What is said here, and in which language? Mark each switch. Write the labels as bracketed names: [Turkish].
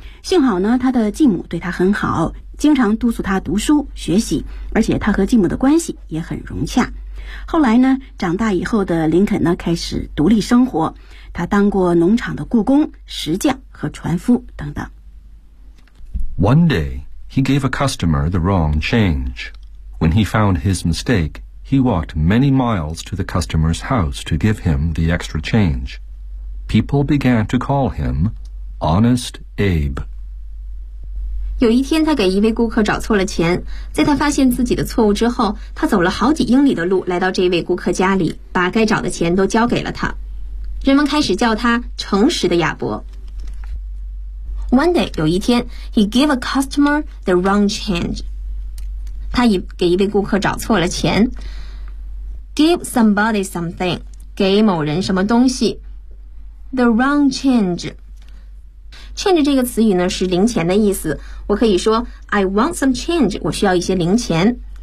[Chinese] 幸好呢，他的继母对他很好，经常督促他读书学习，而且他和继母的关系也很融洽。后来呢，长大以后的林肯呢，开始独立生活。他当过农场的雇工、石匠和船夫等等。 [English] One day, he gave a customer the wrong change. When he found his mistake, he walked many miles to the customer's house to give him the extra change. People began to call him Honest Abe. [Chinese] 有一天，他给一位顾客找错了钱。在他发现自己的错误之后，他走了好几英里的路来到这位顾客家里，把该找的钱都交给了他。人们开始叫他诚实的亚伯。 [English] One day, 有一天 he gave a customer the wrong change. [Chinese] 他给一位顾客找错了钱。 Give somebody something, 给某人什么东西。 The wrong change. Change 这个词语呢是零钱的意思。我可以说 I want some change, 我需要一些零钱。